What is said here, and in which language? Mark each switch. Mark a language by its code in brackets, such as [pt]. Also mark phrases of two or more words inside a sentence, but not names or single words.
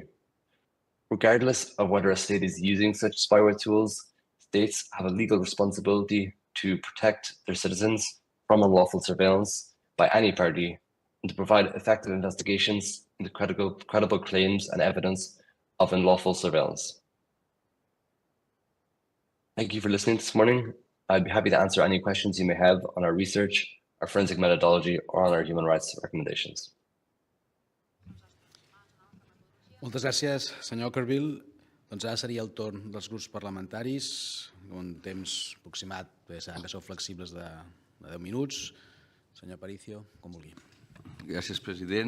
[en] Regardless of whether a state is using such spyware tools, states have a legal responsibility to protect their citizens from unlawful surveillance by any party and to provide effective investigations into credible claims and evidence of unlawful surveillance. Thank you for listening this morning. I'd be happy to answer any questions you may have on our research, our forensic methodology, or on our human rights recommendations. [ca] Moltes gràcies, senyor Ockerville. Doncs ara seria el torn dels grups parlamentaris, un temps aproximat, sabem que sou flexibles de 10 minuts. Senyor Aparicio, com vulgui. Gràcies, president.